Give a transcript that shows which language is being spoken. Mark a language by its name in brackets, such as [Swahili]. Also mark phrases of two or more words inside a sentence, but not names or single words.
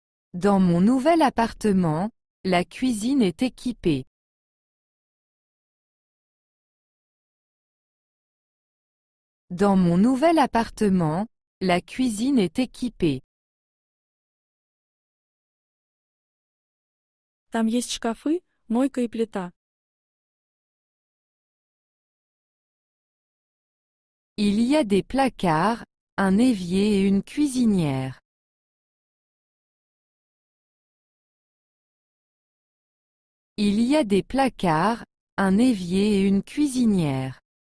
[French] Dans mon nouvel appartement, la cuisine est équipée. Dans mon nouvel appartement, la cuisine est équipée. [Russian] Там есть шкафы, мойка и плита. [French] Il y a des placards, un évier et une cuisinière. Il y a des placards, un évier et une cuisinière.